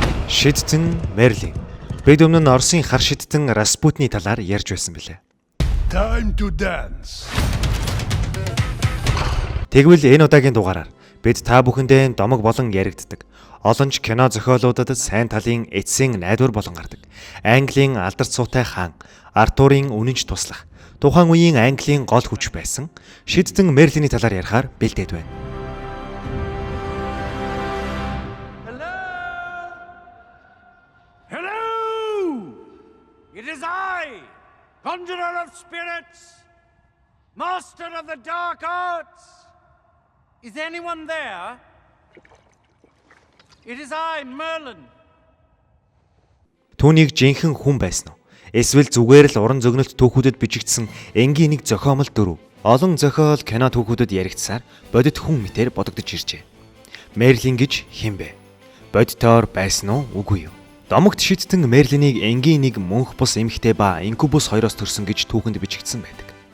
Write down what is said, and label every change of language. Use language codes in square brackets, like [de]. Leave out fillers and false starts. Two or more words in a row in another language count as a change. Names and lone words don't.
[mn] Шидтэн Мерлин. Бид өмнө нь Оросын хар шидтэн Распутны талаар ярьж байсан билээ. [en] Time to dance. [mn] Тэгвэл энэ удаагийн дугаараар бид та бүхэндээ домог болон яригддаг олон ч кино зохиолуудад сайн талын эцсийн найдвар болон гардаг. Английн алдарт суутай хаан Артурын үнэнч туслах тухайн үеийн Английн гол хүч байсан Шидтэн Мерлиний талаар ярихаар бэлдээд байна. [en] It is I, Conjurer of Spirits, Master of the Dark Arts. Is anyone there? It is I, Merlin. [mn] Түүнийг жинхэнэ хүн байсан уу? Эсвэл зүгээр л уран зөгнөлт түүхүүдэд бичигдсэн энгийн нэг зохиомол дөрөв. Олон зохиол кино түүхүүдэд яригдсаар бодит хүн мэтээр бодогдож иржээ. Мерлин гэж хэн бэ? Бодитоор байсан уу, үгүй юу? Домогт Шидтэн Мерлинийг энгийн нэг мөнх бус эмэгтэй ба инкубус хоёроос төрсөн гэж түүхэнд бичигдсэн байдаг.